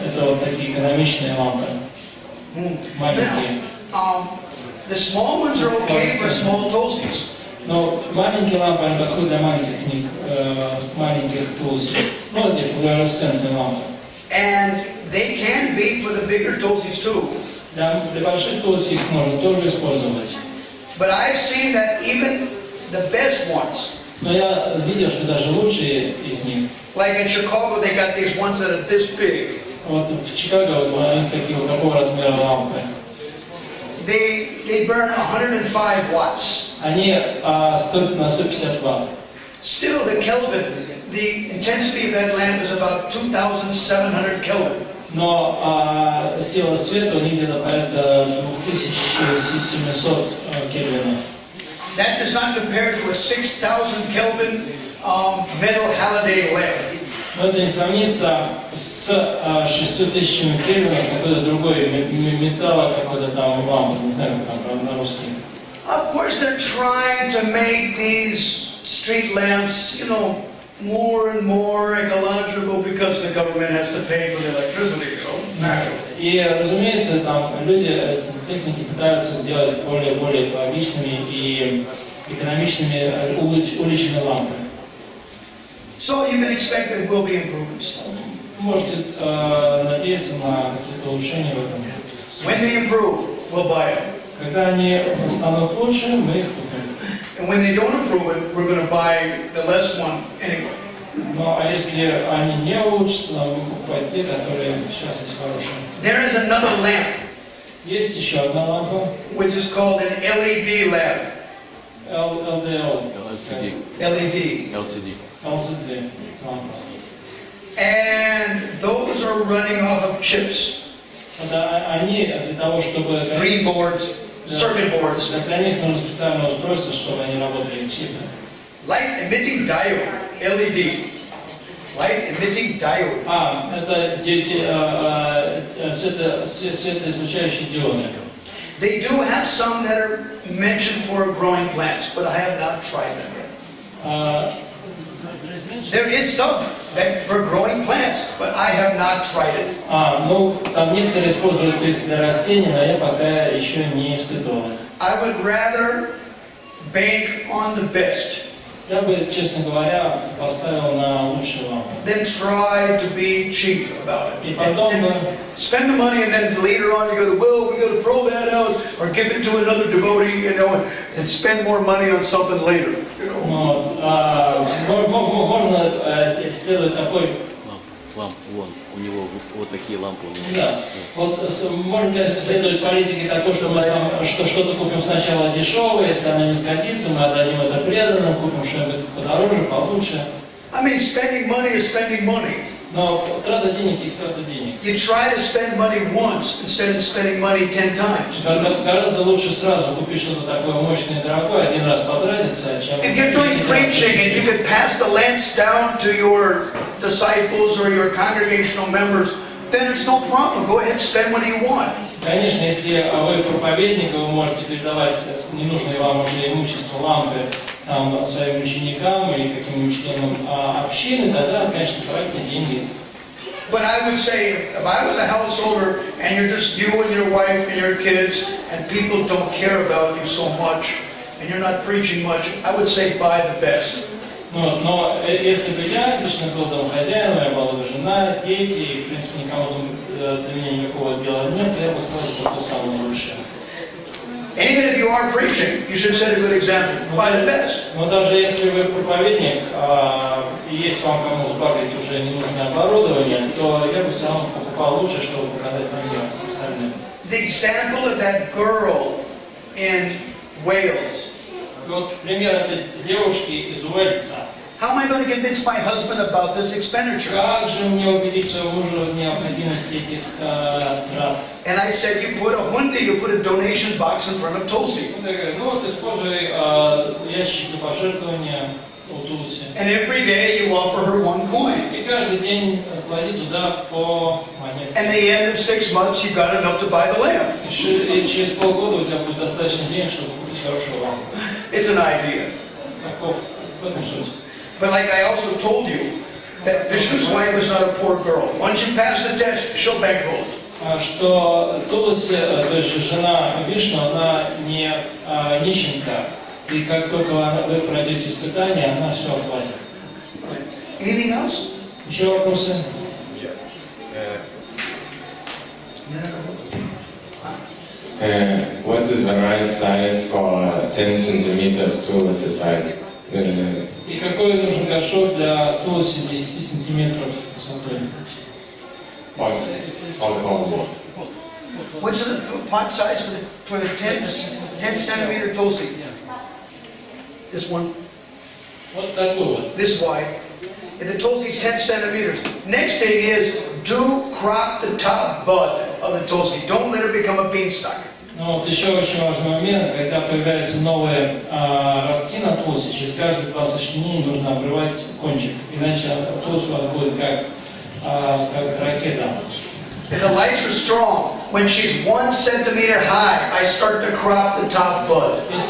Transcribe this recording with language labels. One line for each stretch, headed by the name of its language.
Russian: Это вот такие экономичные лампы, маленькие.
English: The small ones are okay for small tulsis.
Russian: Но маленькие лампы, они подходят для маленьких книг, маленьких тулсов. Ну, эти флуоресцентные лампы.
English: And they can be for the bigger tulsis too.
Russian: Для больших тулсов их можно тоже использовать.
English: But I've seen that even the best ones,
Russian: Но я видел, что даже лучшие из них,
English: like in Chicago, they got these ones that are this big.
Russian: вот в Чикаго вот, у них такие вот такого размера лампы.
English: They burn 105 watts.
Russian: Они стоят на 150 ватт.
English: Still, the intensity of that lamp is about 2,700 Kelvin.
Russian: Но сила света у них где-то порядка 2700 кельвинов.
English: That does not compare to a 6,000 Kelvin metal halogen lamp.
Russian: Но это не сравнится с 6000 кельвинов какой-то другой металла, какой-то там лампы, не знаю, как там на русский.
English: Of course, they're trying to make these street lamps, you know, more and more ecological because the government has to pay for the electricity, you know, naturally.
Russian: И, разумеется, там люди, техники пытаются сделать более экологичными и экономичными уличные лампы.
English: So you can expect there will be improvements.
Russian: Можете надеяться на какие-то улучшения в этом.
English: When they improve, we'll buy them.
Russian: Когда они станут лучше, мы их купим.
English: And when they don't improve it, we're going to buy the less one anyway.
Russian: Ну, а если они не улучшатся, нам будем покупать те, которые сейчас есть хорошие.
English: There is another lamp,
Russian: Есть еще одна лампа,
English: which is called an LED lamp. LDL, LED.
Russian: LCD лампа.
English: And those are running off of chips,
Russian: Это они для того, чтобы...
English: green boards, circuit boards.
Russian: Для них нужно специальное устройство, чтобы они работали чипы.
English: Light emitting diode, LED. Light emitting diode.
Russian: Это светоизлучающие диоды.
English: They do have some that are mentioned for growing plants, but I have not tried them yet. There is some that for growing plants, but I have not tried it.
Russian: Ну, там некоторые используют их для растений, но я пока еще не испытывал их.
English: I would rather bank on the best
Russian: Я бы, честно говоря, поставил на лучшие лампы.
English: than try to be cheap about
Russian: И
English: it.
Russian: потом бы...
English: Spend the money and then later on you go to, well, we got to throw that out or give it to another devotee, you know, and spend more money on something later. You know.
Russian: Можно следовать такой... Ламп, вон, у него вот такие лампы. Да. Вот можно следовать политике такой, что мы что-то купим сначала дешевое, если оно не сгодится, мы отдадим это преданным, купим что-нибудь подороже, получше.
English: I mean, spending money is spending money.
Russian: Но трата денег есть трата денег.
English: You try to spend money once instead of spending money 10 times.
Russian: Гораздо лучше сразу купить что-то такое мощное и дорогое, один раз потратиться, чем...
English: If you're doing preaching and you could pass the lamps down to your disciples or your congregational members, then it's no problem. Go ahead and spend what you want.
Russian: Конечно, если вы проповедник, вы можете передавать ненужные вам уже имущество лампы там, своим ученикам или каким-нибудь членам общины, тогда, конечно, тратьте деньги.
English: But I would say, if I was a householder and you're just you and your wife and your kids and people don't care about you so much and you're not preaching much, I would say buy the best.
Russian: Но если бы я лично был домохозяином, я была бы жена, дети, и, в принципе, никому до меня никакого дела нет, я бы сразу купил самое лучшее.
English: Even if you are preaching, you should set a good example. Buy the best.
Russian: Но даже если вы проповедник, и есть вам кому сбагрить уже ненужное оборудование, то я бы все равно покупал лучше, чтобы показать пример остальным.
English: The example of that girl in Wales.
Russian: Вот пример этой девушки из Уэльса.
English: How am I going to convince my husband about this expenditure?
Russian: Как же мне убедить своего мужа в необходимости этих трат?
English: And I said, you put a hundi, you put a donation box in front of Tulsi.
Russian: Он говорит, ну вот используй ящик для пожертвования у Тулси.
English: And every day you offer her one coin.
Russian: И каждый день клади туда по монете.
English: And at the end of 6 months, you got enough to buy the lamp.
Russian: И через полгода у тебя будет достаточно денег, чтобы купить хорошую лампу.
English: It's an idea.
Russian: Таков в этом суть.
English: But like I also told you, that Vishnu's wife was not a poor girl. Once you pass the test, she'll bankroll.
Russian: Что Тулси, то есть жена Вишну, она не нищенка. И как только вы пройдете испытание, она все оплатит.
English: Anything else?
Russian: Еще вопросы?
English: What is the right size for 10 centimeters tulsi size?
Russian: И какой нужен горшок для тулси 10 сантиметров высотой?
English: What's the pot size for the 10 centimeter tulsi? This one,
Russian: Вот такой вот.
English: this wide. And the tulsi is 10 centimeters. Next thing is, do crop the top bud of the tulsi. Don't let it become a beanstalk.
Russian: Ну вот еще очень важный момент, когда появляются новые ростки на тулсе, через каждые 2 сочленения нужно обрывать кончик, иначе тулс будет как ракета.
English: And the lights are strong. When she's 1 centimeter high, I start to crop the top bud.